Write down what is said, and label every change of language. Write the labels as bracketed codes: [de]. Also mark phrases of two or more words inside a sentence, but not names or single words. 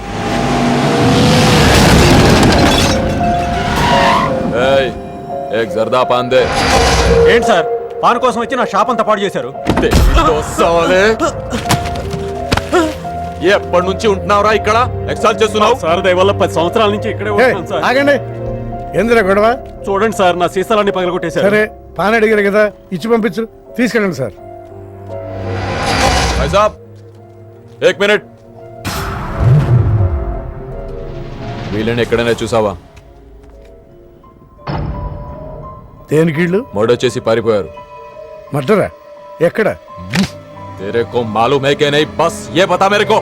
[te] ఏంటి సార్ పాన్ కోసం వచ్చి నా షాప్ అంతా పాడు చేశారు. ఎప్పటి నుంచి ఉంటున్నావురా ఇక్కడ? ఎక్సైజ్ చేస్తున్నావు సార్? దయవల్ల 10 సంవత్సరాల నుంచి ఇక్కడే ఉంటున్నాను సార్. ఆగండి. ఏందిరా గొడవ? చూడండి సార్ నా సీసాలన్నీ పగలగొట్టేశారు. సరే పాన్ అడిగారు కదా ఇచ్చి పంపించు. తీసుకెళ్ళండి సార్. [hi] एक मिनिट. [te] వీళ్ళని ఎక్కడైనా చూసావా? దేనికీళ్ళు మర్డర్ చేసి పారిపోయారు. మర్డరా? ఎక్కడ? [hi] तेरे को मालूम है कि नहीं? बस ये बता मेरे को.